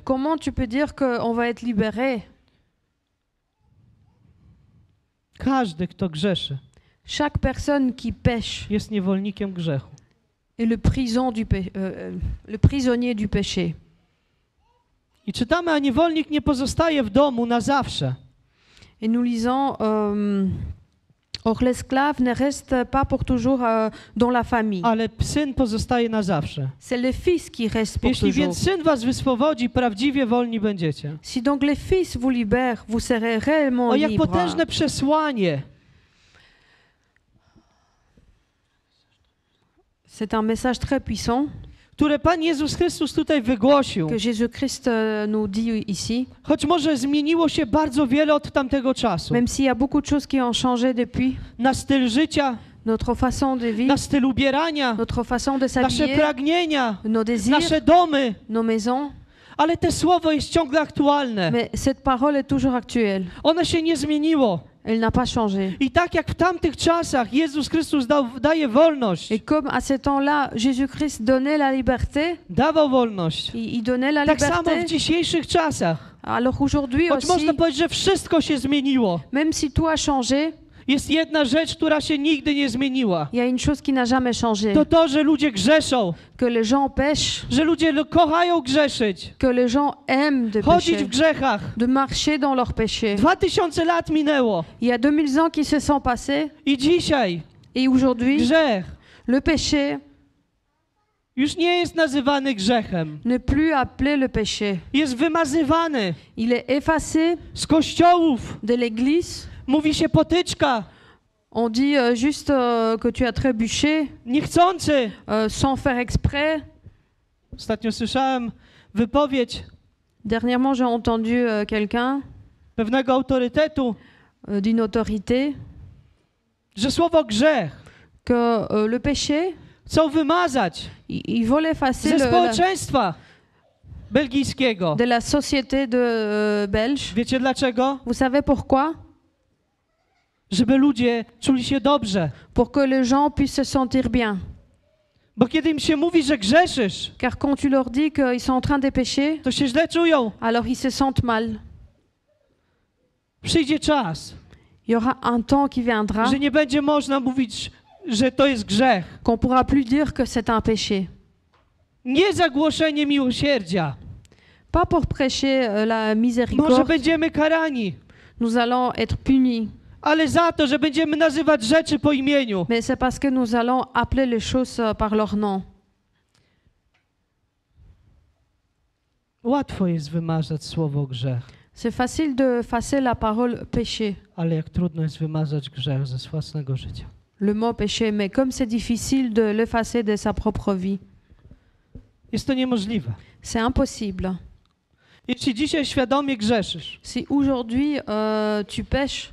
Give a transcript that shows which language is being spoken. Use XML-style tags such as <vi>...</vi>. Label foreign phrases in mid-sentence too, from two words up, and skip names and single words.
<fr>Comment tu peux dire qu'on va être libérés?</fr> <pl>Każdy, kto grzeszy,</pl> <fr>Chaque personne qui pêche</fr> <pl>jest niewolnikiem grzechu.</pl> <fr>est le prisonnier du péché.</fr> <pl>I czytamy, a niewolnik nie pozostaje w domu na zawsze.</pl> <fr>Et nous lisons, or l'esclave ne reste pas pour toujours dans la famille.</fr> <pl>Ale syn pozostaje na zawsze.</pl> <fr>C'est le fils qui reste pour</fr> <pl>Jeśli</pl> <fr>toujours.</fr> <pl>więc syn was wyswobodzi, prawdziwie wolni będziecie.</pl> <fr>Si donc le fils vous libère, vous serez réellement</fr> <pl>O, jak</pl> <fr>libre.</fr> <pl>potężne przesłanie.</pl> <fr>C'est un message très puissant</fr> <pl>Które Pan Jezus Chrystus tutaj wygłosił.</pl> <fr>que Jésus-Christ nous dit ici.</fr> <pl>Choć może zmieniło się bardzo wiele od tamtego czasu.</pl> <fr>Même s'il y a beaucoup de choses qui ont changé depuis,</fr> <pl>Na styl życia,</pl> <fr>notre façon de vivre,</fr> <pl>na styl ubierania,</pl> <fr>notre façon de</fr> <pl>nasze</pl> <fr>s'habiller,</fr> <pl>pragnienia,</pl> <fr>nos désirs,</fr> <pl>nasze domy.</pl> <fr>nos maisons.</fr> <pl>Ale te słowo jest ciągle aktualne.</pl> <fr>Mais cette parole est toujours actuelle.</fr> <pl>Ono się nie zmieniło.</pl> <fr>Elle n'a pas changé.</fr> <pl>I tak jak w tamtych czasach Jezus Chrystus daje wolność,</pl> <fr>Et comme à ce temps-là, Jésus-Christ donnait la liberté,</fr> <pl>dawał wolność,</pl> <fr>il donnait la</fr> <pl>tak samo</pl> <fr>liberté.</fr> <pl>w dzisiejszych czasach.</pl> <fr>Alors aujourd'hui</fr> <pl>Choć</pl> <fr>aussi,</fr> <pl>można powiedzieć, że wszystko się zmieniło.</pl> <fr>même si tout a changé,</fr> <pl>Jest jedna rzecz, która się nigdy nie zmieniła.</pl> <fr>il y a une chose qui n'a jamais changé.</fr> <pl>To, że ludzie grzeszą,</pl> <fr>Que les gens pêchent,</fr> <pl>że ludzie kochają grzeszyć,</pl> <fr>que les gens aiment de</fr> <pl>chodzić</pl> <fr>pécher,</fr> <pl>w grzechach.</pl> <fr>de marcher dans leur péché.</fr> <pl>2000 lat minęło</pl> <fr>Il y a 2000 ans qui se sont passés</fr> <pl>i dzisiaj</pl> <fr>et aujourd'hui,</fr> <pl>grzech</pl> <fr>le péché</fr> <pl>już nie jest nazywany grzechem.</pl> <fr>n'est plus appelé le péché.</fr> <pl>Jest wymazywany</pl> <fr>Il est effacé</fr> <pl>z kościołów.</pl> <fr>de l'Église.</fr> <pl>Mówi się potyczka,</pl> <fr>On dit juste que tu as trébuché</fr> <pl>niechcący.</pl> <fr>sans faire exprès.</fr> <pl>Ostatnio słyszałem wypowiedź</pl> <fr>Dernièrement, j'ai entendu quelqu'un</fr> <pl>pewnego autorytetu,</pl> <fr>d'une autorité</fr> <pl>że słowo grzech</pl> <fr>que le péché,</fr> <pl>chcą wymazać</pl> <fr>il veut l'effacer</fr> <pl>ze społeczeństwa belgijskiego.</pl> <fr>de la société de belge.</fr> <pl>Wiecie dlaczego?</pl> <fr>Vous savez pourquoi?</fr> <pl>Żeby ludzie czuli się dobrze.</pl> <fr>Pour que les gens puissent se sentir bien.</fr> <pl>Bo kiedy im się mówi, że grzeszysz,</pl> <fr>Car quand tu leur dis qu'ils sont en train de pécher,</fr> <pl>to się źle czują.</pl> <fr>alors ils se sentent mal.</fr> <pl>Przyjdzie czas,</pl> <fr>Il y aura un temps qui viendra</fr> <pl>że nie będzie można mówić, że to jest grzech.</pl> <fr>qu'on pourra plus dire que c'est un péché.</fr> <pl>Nie za głoszenie miłosierdzia.</pl> <fr>Pas pour prêcher la</fr> <pl>Może</pl> <fr>miséricorde,</fr> <pl>będziemy karani,</pl> <fr>nous allons être punis,</fr> <pl>ale za to, że będziemy nazywać rzeczy po imieniu.</pl> <fr>mais c'est parce que nous allons appeler les choses par leur nom.</fr> <pl>Łatwo jest wymazać słowo grzech,</pl> <fr>C'est facile de effacer la parole péché,</fr> <pl>ale jak trudno jest wymazać grzech ze własnego życia.</pl> <fr>le mot péché, mais comme c'est difficile de l'effacer de sa propre vie,</fr> <pl>Jest to niemożliwe.</pl> <fr>c'est impossible.</fr> <pl>Jeśli dzisiaj świadomie grzeszysz,</pl> <fr>Si aujourd'hui tu pêches</fr>